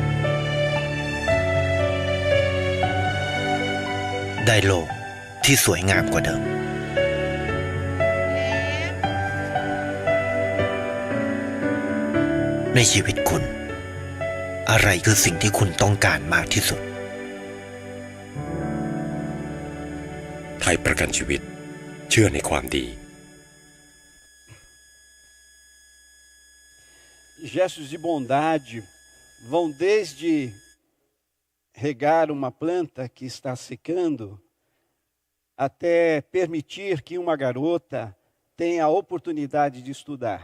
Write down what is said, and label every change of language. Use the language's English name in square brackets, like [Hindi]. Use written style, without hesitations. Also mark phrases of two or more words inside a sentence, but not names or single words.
[Thai] ได้โลกที่สวยงามกว่าเดิมในชีวิตคุณอะไรคือสิ่งที่คุณต้องการมากที่สุด ไทยประกันชีวิตเชื่อในความดี [Portuguese] Gestos de bondade vão desde regar uma planta que está secando, até permitir que uma garota tenha a oportunidade de estudar.